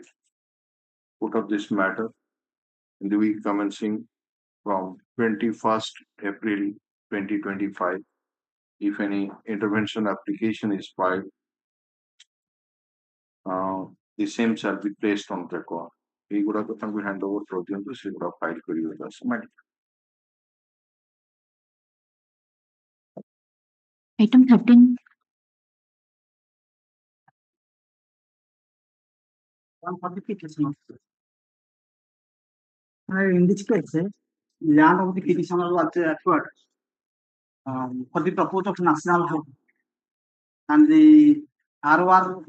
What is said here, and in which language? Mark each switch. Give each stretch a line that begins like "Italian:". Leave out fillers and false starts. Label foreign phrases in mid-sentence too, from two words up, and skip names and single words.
English: Put of this matter in the week commencing from 21st April 2025. If any intervention application is filed, the same shall be placed on record.
Odia: ଏଇଗୁଡାକ ତାଙ୍କୁ
English: hand over
Odia: କରିଦିଅନ୍ତୁ, ସେଗୁଡା file କରିବେ ଦଶ।
English: Item 13. For the petitioner. In this case, land of the petitioner was acquired for the purpose of national house, and the ROR